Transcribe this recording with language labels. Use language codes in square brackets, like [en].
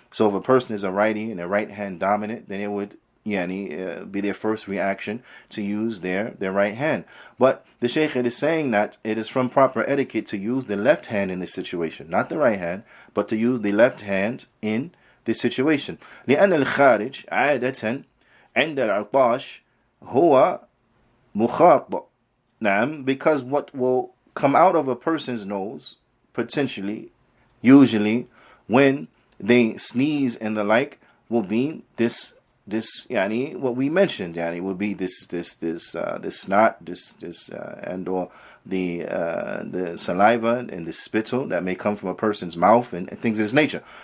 [en] So if a person is a righty and a right hand dominant, then it would be their first reaction to use their right hand. But the Shaykh is saying that it is from proper etiquette to use the left hand in this situation, not the right hand, but to use the left hand in this situation. [ar] لأن الخارج عادة عند العطاش هو مخاط. [en] Because what will come out of a person's nose, potentially, usually, when they sneeze and the like, will be this what we mentioned, will be this snot, and or the saliva and the spittle that may come from a person's mouth and things of this nature.